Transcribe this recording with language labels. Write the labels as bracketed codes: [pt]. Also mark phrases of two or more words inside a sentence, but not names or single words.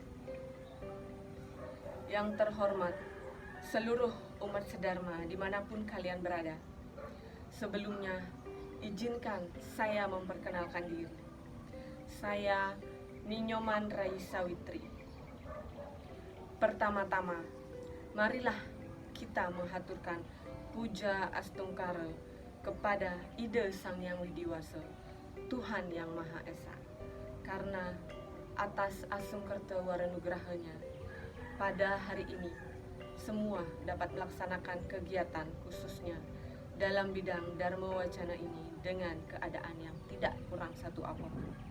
[id] Yang terhormat seluruh umat sedharma dimanapun kalian berada. Sebelumnya, izinkan saya memperkenalkan diri. Saya Ninyoman Raisa Witri. Pertama-tama, marilah kita menghaturkan puja astungkara kepada Ida Sang Yang Widiwasa, Tuhan Yang Maha Esa. Karena atas asungkerta waranugrahanya, pada hari ini semua dapat melaksanakan kegiatan khususnya dalam bidang Dharma Wacana ini dengan keadaan yang tidak kurang satu apapun.